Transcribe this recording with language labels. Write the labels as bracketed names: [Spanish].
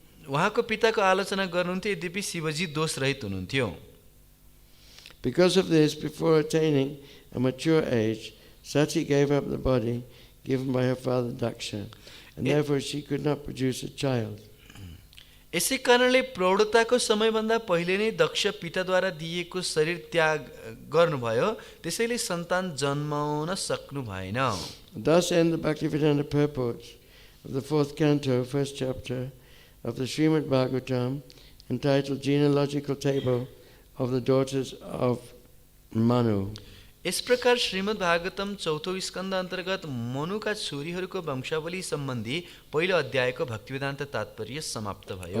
[Nepali] उहाँको पिताको आलोचना गर्नुहुन्थ्यो, यद्यपि शिवजी दोष रहित हुनुहुन्थ्यो। [English] Because of this, before attaining a mature age, Sati gave up the body given by her father Daksha, and therefore she could not produce a child. [Nepali] यसै कारणले प्रौढताको समयभन्दा पहिले नै दक्ष पिताद्वारा दिएको शरीर त्याग गर्नुभयो, त्यसैले सन्तान जन्माउन सक्नु भएन। [English] Thus ends the Bhaktivedanta purport of the 4th canto, 1st chapter of the Srimad Bhagavatam, entitled Genealogical Table of the Daughters of Manu. [Nepali] यस प्रकार श्रीमद् भागवतम चौथो स्कन्द अन्तर्गत मनुका छोरीहरूको वंशावली सम्बन्धी पहिलो अध्यायको भक्तिवेदान्त तात्पर्य समाप्त भयो।